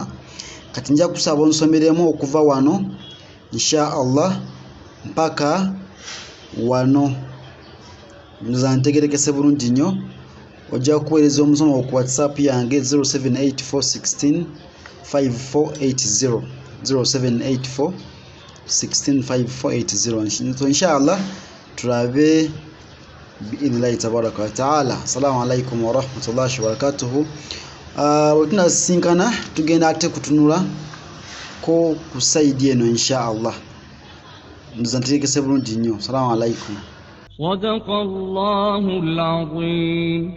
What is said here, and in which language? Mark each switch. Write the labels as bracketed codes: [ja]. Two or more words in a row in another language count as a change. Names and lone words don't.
[lg] Kati nja kusaba onsomeremu okuva wano [ar] إن شاء الله [lg] mpaka wano nza ntegerekese bulungi nnyo. Ojja kuweereza omusomo ku WhatsApp yange 0784165480 0784165480 [ar] إن شاء الله [lg] turabe [ar] بإذن الله تبارك وتعالى. السلام عليكم ورحمة الله وبركاته. [lg] Tunasinkana tugenda ate kutunula ko ku saidi eno [ar] إن شاء الله [lg] nzantegekese bulungi nnyo. [ar] السلام عليكم. صدق الله العظيم.